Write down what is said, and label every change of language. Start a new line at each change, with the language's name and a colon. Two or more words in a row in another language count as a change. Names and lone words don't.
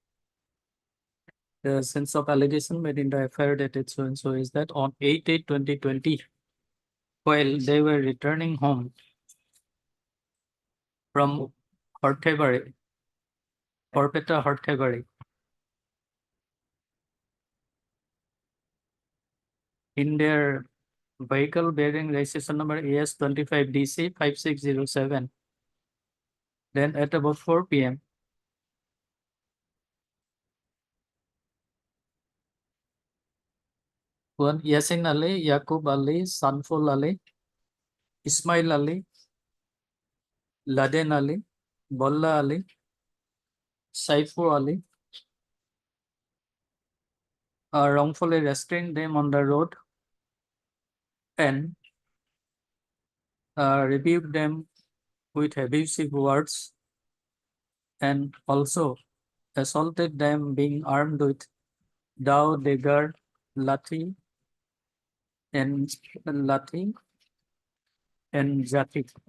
English: The sense of allegation made in the FIR dated so and so is that on 8/8/2020, while they were returning home from Hortebari, Orpeta Hortebari, in their vehicle bearing registration number AS 25DC 5607. Then at about 4 p.m., one Yasin Ali, Yaqub Ali, Sanful Ali, Ismail Ali, Laden Ali, Bolla Ali, Saifur Ali wrongfully restrained them on the road and rebuked them with abusive words and also assaulted them being armed with dao, dagger, lathi, and jati.